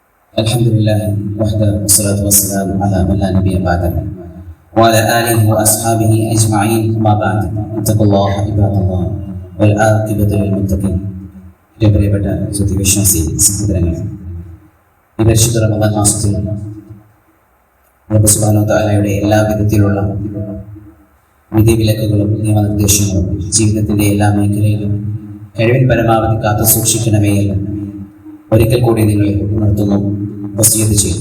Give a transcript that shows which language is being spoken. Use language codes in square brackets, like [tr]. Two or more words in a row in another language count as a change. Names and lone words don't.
[ar] الحمد لله وحده والصلاة والسلام على من لا نبي بعده وعلى آله وأصحابه أجمعين أما بعد اتقوا الله عباد الله والعاقبة للمتقين. [ml] പ്രിയപ്പെട്ട സത്യവിശ്വാസി സഹോദരങ്ങളെ, ഈ പരിശുദ്ധ റമദാൻ മാസത്തിൽ റബ്ബ് [ar] سبحانه وتعالى [ml] എല്ലാ വിധത്തിലുള്ള വിധിവിലക്കുകളും നിയമനിർദ്ദേശങ്ങളും ജീവിതത്തിൻ്റെ എല്ലാ മേഖലയിലും കഴിവിൻ പരമാവധി കാത്തു സൂക്ഷിക്കണമേ എന്ന് ഒരിക്കൽ കൂടി നിങ്ങളെ ഉണർത്തുന്നു, വസിയത്ത് ചെയ്യുന്നു.